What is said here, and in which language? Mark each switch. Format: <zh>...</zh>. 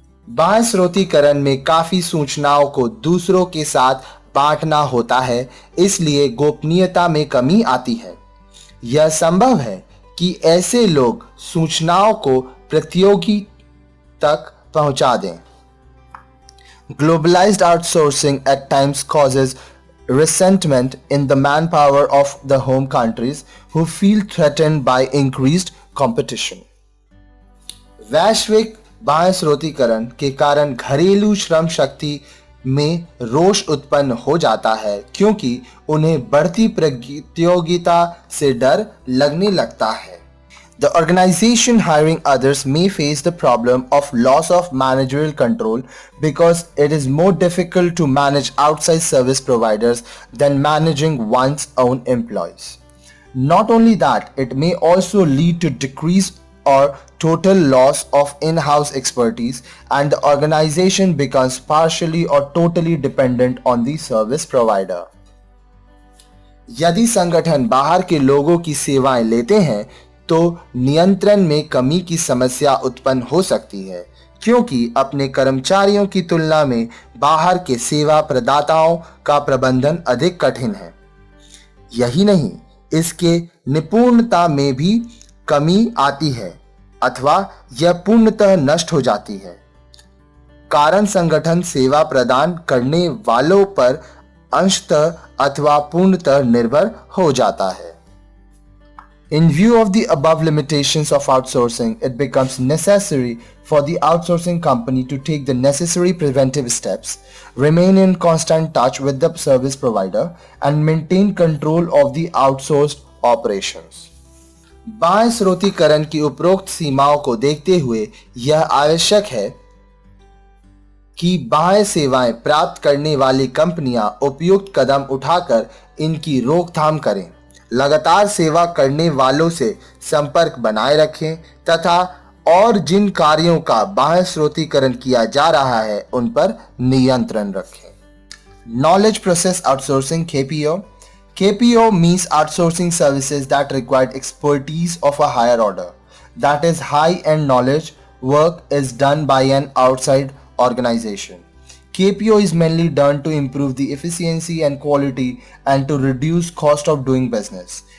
<hi>बाह्य स्रोतीकरण में काफी सूचनाओं को दूसरों के साथ बांटना होता है, इसलिए गोपनीयता में कमी आती है। यह संभव है कि ऐसे लोग सूचनाओं को प्रतियोगी तक पहुंचा दें।</hi> <en>Globalized outsourcing at times causes resentment in the manpower of the home countries who feel threatened by increased competition.</en> <hi>वैश्विक बाह्य स्रोतीकरण के कारण घरेलू श्रम शक्ति में रोष उत्पन्न हो जाता है, क्योंकि उन्हें बढ़ती प्रतियोगिता से डर लगने लगता है।</hi> <en>The organization hiring others may face the problem of loss of managerial control because it is more difficult to manage outside service providers than managing one's own employees. Not only that, it may also lead to decrease or total loss of in-house expertise, and the organization becomes partially or totally dependent on the service provider.</en> <hi>यदि संगठन बाहर के लोगों की सेवाएं लेते हैं तो नियंत्रण में कमी की समस्या उत्पन्न हो सकती है, क्योंकि अपने कर्मचारियों की तुलना में बाहर के सेवा प्रदाताओं का प्रबंधन अधिक कठिन है। यही नहीं, इसके निपुणता में भी कमी आती है अथवा यह पूर्णतः नष्ट हो जाती है। कारण संगठन सेवा प्रदान करने वालों पर अंशतः अथवा पूर्णतः निर्भर हो जाता है।</hi> <en>In view of the above limitations of outsourcing, it becomes necessary for the outsourcing company to take the necessary preventive steps, remain in constant touch with the service provider, and maintain control of the outsourced operations.</en> <hi>बाह्य स्रोतीकरण की उपरोक्त सीमाओं को देखते हुए यह आवश्यक है कि बाह्य सेवाएं प्राप्त करने वाली कंपनियां उपयुक्त कदम उठाकर इनकी रोकथाम करें, लगातार सेवा करने वालों से संपर्क बनाए रखें तथा और जिन कार्यों का बाह्य स्रोतीकरण किया जा रहा है उन पर नियंत्रण रखें।</hi> <en>Knowledge Process Outsourcing (KPO). KPO means outsourcing services that require expertise of a higher order. That is, high-end knowledge work is done by an outside organization. KPO is mainly done to improve the efficiency and quality and to reduce cost of doing business.</en>